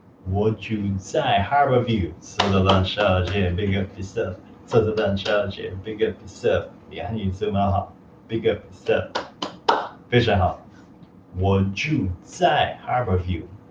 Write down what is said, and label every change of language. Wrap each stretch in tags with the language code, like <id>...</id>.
<zh>我住在 Harborview.</zh> <en>Sutherland小姐 big up yourself. Sutherland小姐 big up yourself.</en> <zh>你汉语这么好</zh> <en>big up yourself.</en> <zh>非常好。我住在 Harborview.</zh>